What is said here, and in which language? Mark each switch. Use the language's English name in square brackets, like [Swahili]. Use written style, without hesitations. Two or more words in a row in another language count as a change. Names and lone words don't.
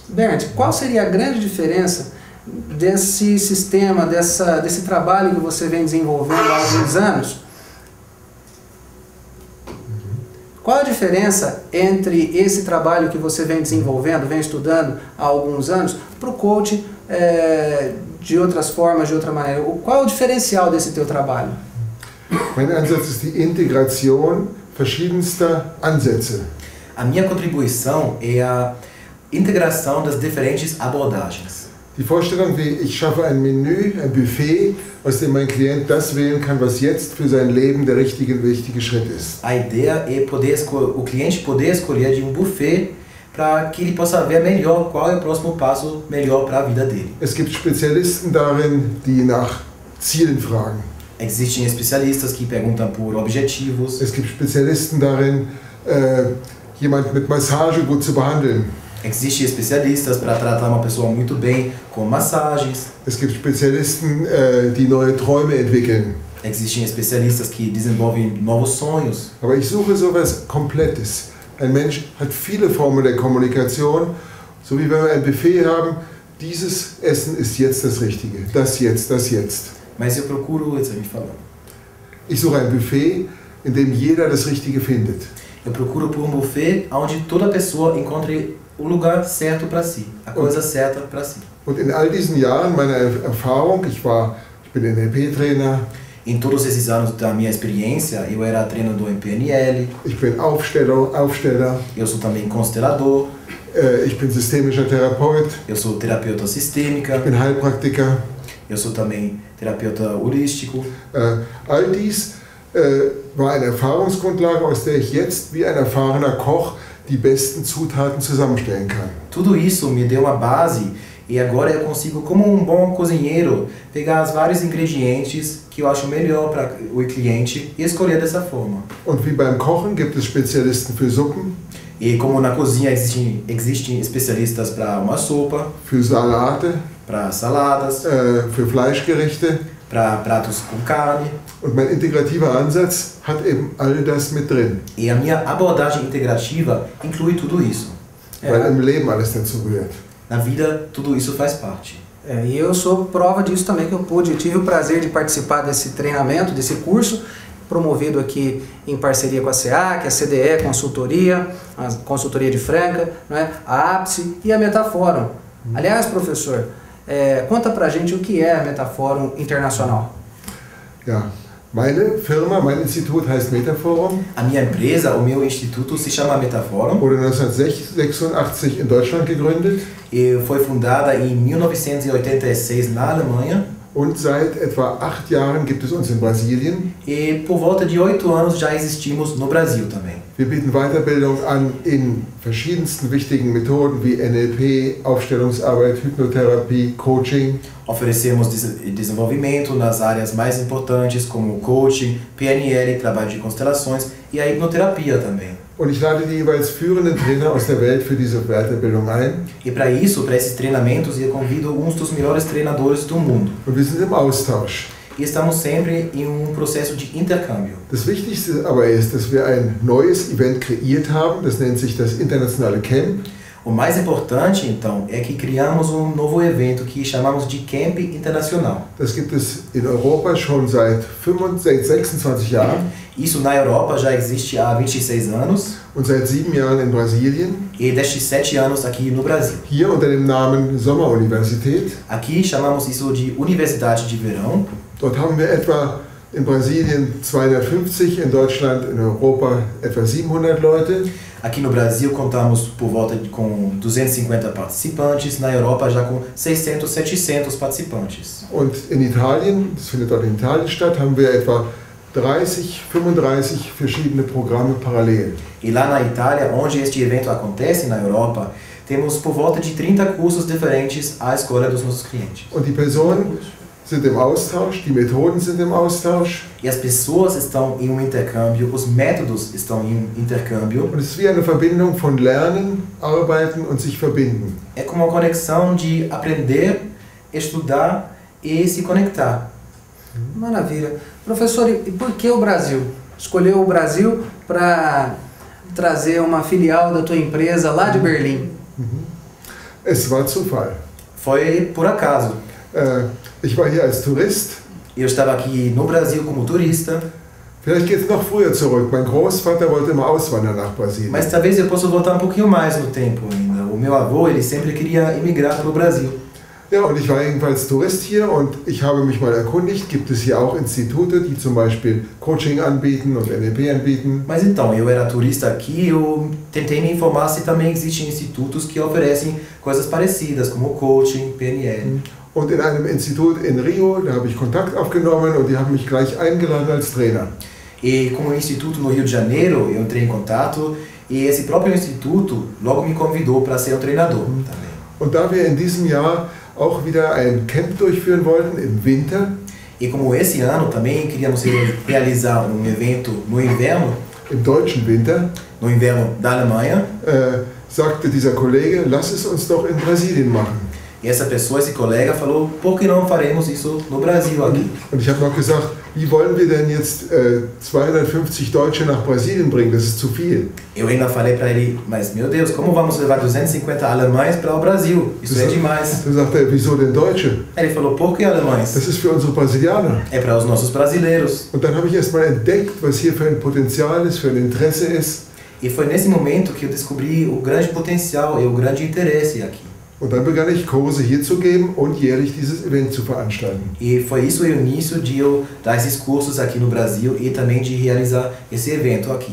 [Portuguese] Bernd, qual seria a grande diferença desse sistema, desse trabalho que você vem desenvolvendo há alguns anos? Qual a diferença entre esse trabalho que você vem desenvolvendo, vem estudando há alguns anos, para o coaching de outras formas, de outra maneira? Qual é o diferencial desse teu trabalho? [German] Mein Ansatz ist die Integration verschiedenster Ansätze. [Portuguese] A minha contribuição é a integração das diferentes abordagens. [German] Die Vorstellung, wie ich schaffe ein Menü, ein Buffet, aus dem mein Klient das wählen kann, was jetzt für sein Leben der richtige Schritt ist. [Portuguese] A ideia é o cliente poder escolher de um buffet para que ele possa ver melhor qual é o próximo passo melhor para a vida dele. [German] Es gibt Spezialisten darin, die nach Zielen fragen. [Portuguese] Existem especialistas que perguntam por objetivos. [German] Es gibt Spezialisten darin, jemanden mit Massage gut zu behandeln. [Portuguese] Existem especialistas para tratar uma pessoa muito bem com massagens. [German] Es gibt Spezialisten, die neue Träume entwickeln. [Portuguese] Existem especialistas que desenvolvem novos sonhos. [German] Aber ich suche sowas Komplettes. Ein Mensch hat viele Formen der Kommunikation, so wie wenn wir ein Buffet haben, dieses Essen ist jetzt das Richtige, das jetzt, das jetzt. [Portuguese] Mas eu procuro, [German] jetzt habe ich falando. Ich suche ein Buffet, in dem jeder das Richtige findet. [Portuguese] Eu procuro por um buffet onde toda pessoa encontre o lugar certo para si, a coisa certa para si. [German] Und in all diesen Jahren meiner Erfahrung, ich bin NLP-Trainer, [Portuguese] Em todos esses anos da minha experiência, eu era treinador em PNL, [German] ich bin Aufsteller, [Portuguese] eu sou também constelador, [German] ich bin systemischer Therapeut, [Portuguese] eu sou terapeuta sistêmica, [German] ich bin Heilpraktiker. [Portuguese] eu sou também terapeuta holístico. [German] All dies war eine Erfahrungsgrundlage, aus der ich jetzt wie ein erfahrener Koch die besten Zutaten zusammenstellen kann. [Portuguese] Tudo isso me deu uma base e agora eu consigo, como um bom cozinheiro, pegar os vários ingredientes que eu acho melhor para o cliente e escolher dessa forma. [German] Und wie beim Kochen gibt es Spezialisten für Suppen, [Portuguese] E como na cozinha existem especialistas para uma sopa, [German] für Salate, [Portuguese] para saladas, [German] für Fleischgerichte. [Portuguese] para pratos com carne. [German] Und mein integrativer Ansatz hat eben all das mit drin, [Portuguese] E a minha abordagem integrativa inclui tudo isso. [German] weil im Leben alles dazu gehört. [Portuguese] Na vida, tudo isso faz parte. E eu sou prova disso também, que eu tive o prazer de participar desse treinamento, desse curso, promovido aqui em parceria com a SEAC, a CDE Consultoria, a Consultoria de Franca, né, a APSE e a Metaforum. Aliás, professor, conta pra gente o que é a Metaforum Internacional. [German] Ja, meine Firma, mein Institut heißt Metaforum, [Portuguese] A minha empresa, o meu instituto, se chama Metaforum [German] wurde 1986 in Deutschland gegründet [Portuguese] e foi fundada em 1986 na Alemanha. [German] und seit etwa 8 Jahren gibt es uns in Brasilien. [Portuguese] E por volta de 8 anos já existimos no Brasil também. [German] Wir bieten Weiterbildung an in verschiedensten wichtigen Methoden wie NLP, Aufstellungsarbeit, Hypnotherapie, Coaching. [Portuguese] Oferecemos desenvolvimento nas áreas mais importantes como coaching, PNL, trabalho de constelações e a hipnoterapia também. [German] Und ich lade die jeweils führenden Trainer aus der Welt für diese Weiterbildung ein. [Portuguese] E para isso, para esses treinamentos, eu convido uns dos melhores treinadores do mundo. [German] Und wir sind im Austausch. [Portuguese] E estamos sempre em processo de intercâmbio. [German] Das Wichtigste aber ist, dass wir ein neues Event kreiert haben, das nennt sich das internationale Camp. [Portuguese] O mais importante, então, é que criamos novo evento que chamamos de Camp Internacional. [German] Das gibt es in Europa schon seit 26 Jahren [Portuguese] Isso na Europa já existe há 26 anos [German] und seit 7 Jahren in Brasilien. [Portuguese] e desde 7 anos aqui no Brasil. [German] Hier unter dem Namen Sommeruniversität. [Portuguese] Aqui chamamos isso de Universidade de Verão. [German] Dort haben wir etwa in Brasilien 250, in Deutschland, in Europa etwa 700 Leute. [Portuguese] Aqui no Brasil contamos por volta com 250 participantes, na Europa já com 600, 700 participantes. [German] Und in Italien, das findet dort in Italien statt, haben wir etwa 30, 35 verschiedene Programme parallel. [Portuguese] E lá na Itália, onde este evento acontece, na Europa, temos por volta de 30 cursos diferentes à escolha dos nossos clientes. [German] Und die Personen sind im Austausch, die Methoden sind im Austausch. [Portuguese] E as pessoas estão em intercâmbio, os métodos estão em intercâmbio. [German] Und es ist wie eine Verbindung von Lernen, Arbeiten und sich verbinden. [Portuguese] É como uma conexão de aprender, estudar e se conectar. Maravilha. Professor, e por que o Brasil? Escolheu o Brasil para trazer uma filial da tua empresa lá de Berlim? [German] Es war Zufall. [Portuguese] Foi por acaso. [German] Ich war hier als Tourist. [Portuguese] Eu estava aqui no Brasil como turista. [German] Vielleicht geht es noch früher zurück. Mein Großvater wollte immer auswandern nach Brasilien. [Portuguese] Mas talvez eu possa voltar um pouquinho mais no tempo ainda. O meu avô, ele sempre queria emigrar para o Brasil. [German] Ja, und ich war jedenfalls Tourist hier und ich habe mich mal erkundigt, gibt es hier auch Institute, die zum Beispiel Coaching anbieten und NLP anbieten. [Portuguese] Mas então, eu era turista aqui, eu tentei me informar se também existem institutos que oferecem coisas parecidas, como coaching, PNL. [German] Und in einem Institut in Rio, da habe ich Kontakt aufgenommen und die haben mich gleich eingeladen als Trainer. [Portuguese] E com o instituto no Rio de Janeiro, eu entrei em contato e esse próprio instituto logo me convidou para ser um treinador também. [German] Und da wir in diesem Jahr auch wieder ein Camp durchführen wollten im Winter, [Portuguese] E como esse ano também queríamos realizar um evento no inverno, [German] im deutschen Winter, [Portuguese] no inverno da Alemanha, [German] sagte dieser Kollege, lass es uns doch in Brasilien machen. [Portuguese] e essa pessoa, esse colega, falou, por que não faremos isso no Brasil aqui? [German] Und ich habe noch gesagt, wie wollen wir denn jetzt 250 Deutsche nach Brasilien bringen? Das ist zu viel. [Portuguese] Eu ainda falei para ele, mas meu Deus, como vamos levar 250 alemães para o Brasil? Isso é demais. [German] Da sagt er, wieso denn Deutsche? [Portuguese] Ele falou, por que alemães? [German] Das ist für unsere Brasilianer. [Portuguese] É para os nossos brasileiros. [German] Und dann habe ich erst mal entdeckt, was hier für ein Potenzial ist, für ein Interesse ist. [Portuguese] E foi nesse momento que eu descobri o grande potencial e o grande interesse aqui. [German] Und dann begann ich Kurse hier zu geben und jährlich dieses Event zu veranstalten. [Portuguese] E foi isso o início de eu dar esses cursos aqui no Brasil e também de realizar esse evento aqui.